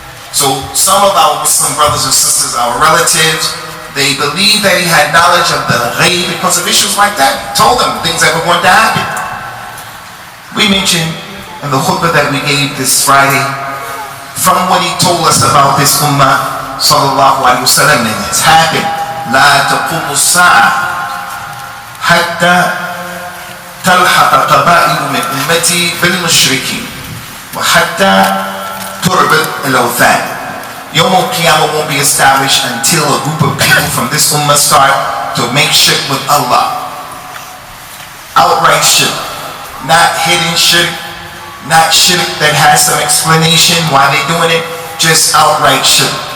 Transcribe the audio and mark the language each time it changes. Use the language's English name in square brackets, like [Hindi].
[English] So some of our Muslim brothers and sisters, our relatives, they believe that he had knowledge of the ghaib because of issues like that. He told them things that were going to happen. We mentioned in the khutbah that we gave this Friday, from what he told us about this ummah, sallallahu alayhi wa sallam, and it's happened. [Arabic] لا تقوم الساعة حتى تلحق قبائل من أمتي بالمشركين وحتى تعبد الأوثان. [English] Yawm al-Qiyamah won't be established until a group of people from this ummah start to make shirk with Allah. Outright shirk, not hidden shirk, not shirk that has some explanation why they're doing it, just outright shirk.